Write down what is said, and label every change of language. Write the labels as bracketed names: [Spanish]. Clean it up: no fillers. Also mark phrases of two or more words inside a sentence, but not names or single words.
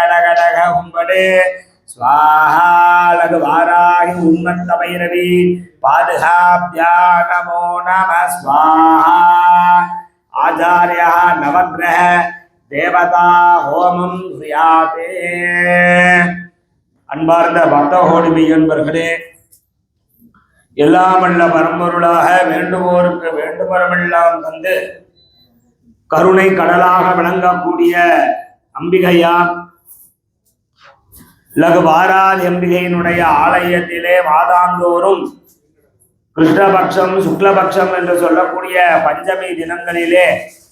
[Sanskrit] डग डग उम्बडे स्वाहा लघुवाराहि उन्मत्त भैरवी पादहाभ्या नमो नमः स्वाहा आचार्यः नवग्रह देवता होमं क्रियाते [Tamil] அன்பார்ந்த பக்தகோடி மெய்யன்பர்களே, எல்லாம் வல்ல பரம்பொருளாக வேண்டுவோருக்கு வேண்டுமரமெல்லாம் தந்து கருணை கடலாக விளங்கக்கூடிய அம்பிகையார் லகுவாராதி அம்பிகையினுடைய ஆலயத்திலே மாதாந்தோறும் கிருஷ்ணபக்ஷம் சுக்லபக்ஷம் என்று சொல்லக்கூடிய பஞ்சமி தினங்களிலே